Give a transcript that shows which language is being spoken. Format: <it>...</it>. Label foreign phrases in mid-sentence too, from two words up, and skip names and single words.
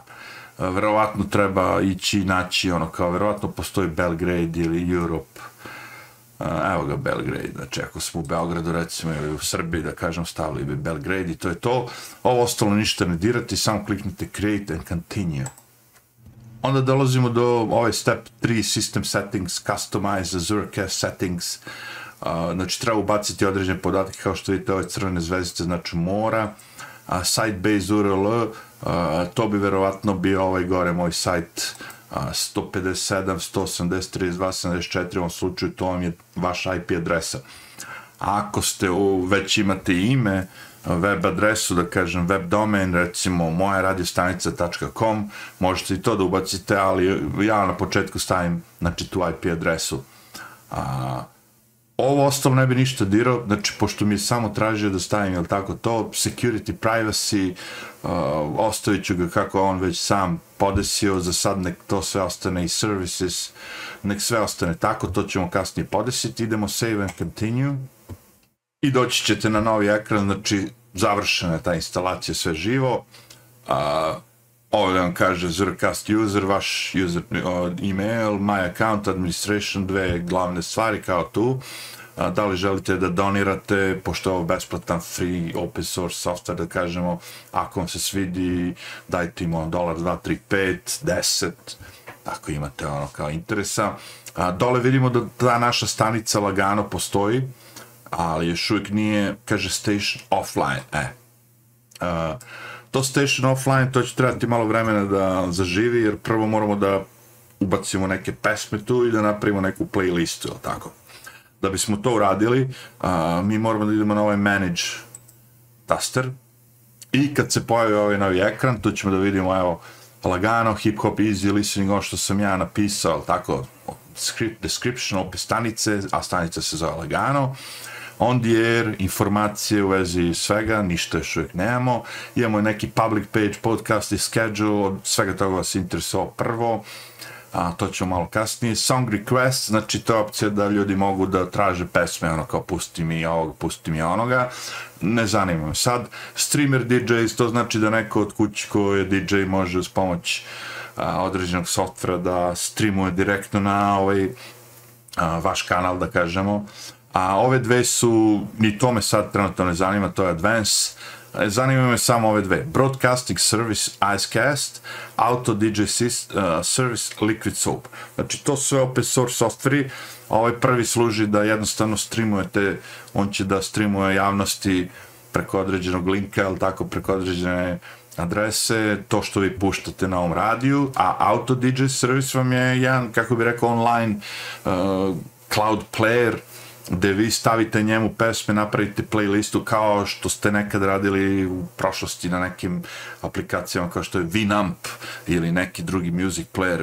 <sr>Verovatno treba ići naći ono kao, verovatno postoji Belgrade ili Europe. Evo ga Belgrade, znači ako smo u Beogradu recimo ili u Srbiji da kažem stavili bi Belgrade i to je to. Ovo ostalo ništa ne dirati, samo kliknite</sr> <en>create and continue.</en> <sr>Onda dolazimo do ovaj</sr> <en>step 3 system settings, customize Azurecast settings.</en> <sr>Znači treba ubaciti određene podatke kao što vidite ove crvene zvezdice, znači mora,</sr> <en>site-based URL,</en> <sr>to bi verovatno bio ovaj gore moj sajt 157.180.32.74, u ovom slučaju to vam je vaša IP adresa. Ako ste već imate ime, web adresu, da kažem</sr> <en>web domain,</en> <sr>recimo mojaradiostanica.com, možete i to da ubacite, ali ja na početku stavim znači tu IP adresu. Ovo ostalo ne bi ništa dirao, znači pošto mi je samo tražio da stavim, jel tako to, security, privacy, ostavit ću ga kako on već sam podesio, za sad nek to sve ostane i services, nek sve ostane tako, to ćemo kasnije podesiti, idemo</sr> <en>save and continue</en> <sr>i doći ćete na novi ekran, znači završena je ta instalacija, sve živo. Ovdje vam kaže</sr> <en>Azurecast user,</en> <sr>vaš</sr> <en>user email, my account, administration,</en> <sr>dve glavne stvari kao tu. Da li želite da donirate, pošto je ovo besplatan,</sr> <en>free, open source software,</en> <sr>da kažemo, ako vam se svidi, dajte im $1, 2, 3, 5, 10, ako imate ono kao interesa. Dole vidimo da ta naša stanica lagano postoji, ali još uvijek nije, kaže</sr> <en>station offline.</en> <sr>To</sr> <en>station offline,</en> <sr>to će trebati malo vremena da zaživi, jer prvo moramo da ubacimo neke pesme tu i da napravimo neku playlistu, ili tako. Da bismo to uradili, mi moramo da idemo na ovaj manage taster i kad se pojavi ovaj novi ekran, tu ćemo da vidimo, evo, lagano,</sr> <en>hip hop, easy listening,</en> <sr>ono što sam ja napisao, tako, description, opis stanice, a stanica se zove lagano.</sr> <en>on the air,</en> <sr>informacije u vezi svega, ništa još uvijek nemamo. Imamo neki</sr> <en>public page,</en> <sr>podcast i schedule, od svega toga vas interesuo prvo, a to ćemo malo kasnije.</sr> <en>Song request,</en> <sr>znači to je opcija da ljudi mogu da traže pesme, ono kao pusti mi ovog, pusti mi onoga, ne zanima me sad.</sr> <en>Streamer DJs,</en> <sr>to znači da neko od kući ko je DJ može uz pomoć određenog softvera da streamuje direktno na vaš kanal, da kažemo. A ove dve su, ni to me sad trenutno ne zanima, to je Advance. Zanima me samo ove dve.</sr> <en>Broadcasting Service Icecast, Auto DJ Service Liquid Soap.</en> <sr>Znači to su sve</sr> <en>open source</en> <sr>softveri. Ovaj prvi služi da jednostavno streamujete, on će da streamuje javnosti preko određenog linka, ili tako, preko određene adrese, to što vi puštate na ovom radiju, a</sr> <en>Auto DJ Service</en> <sr>vam je jedan, kako bi rekao,</sr> <en>online cloud player,</en> <sr>gde vi stavite njemu pesme, napravite playlistu kao što ste nekad radili u prošlosti na nekim aplikacijama kao što je Winamp ili neki drugi</sr> <en>music player.</en>